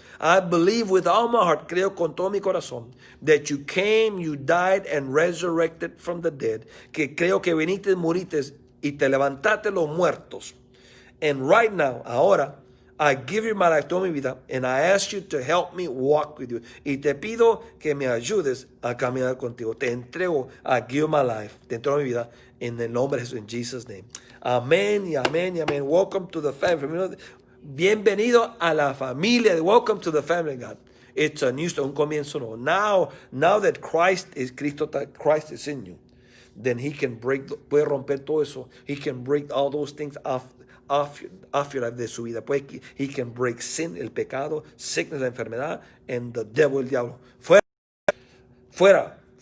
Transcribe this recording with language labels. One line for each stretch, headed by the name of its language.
English: I believe with all my heart,
Spanish: creo con todo mi corazón,
English: that you came, you died, and resurrected from the dead.
Spanish: Que creo que viniste, muriste, y te levantaste los muertos.
English: And right now, ahora, I give you my life,
Spanish: toda mi vida,
English: and I ask you to help me walk with you.
Spanish: Y te pido que me ayudes a caminar contigo. Te entrego,
English: I give my life,
Spanish: te entrego mi vida, en el nombre de Jesús,
English: in Jesus' name.
Spanish: Amén y amén y amén.
English: Welcome to the family.
Spanish: Bienvenido a la familia.
English: Welcome to the family, God. It's a new start,
Spanish: un comienzo nuevo.
English: Now that Christ is in you, then He can
Spanish: puede romper todo eso.
English: He can break all those things off your life,
Spanish: de su vida.
English: He can break sin,
Spanish: el pecado,
English: sickness,
Spanish: la enfermedad,
English: and the devil,
Spanish: el diablo. Fuera.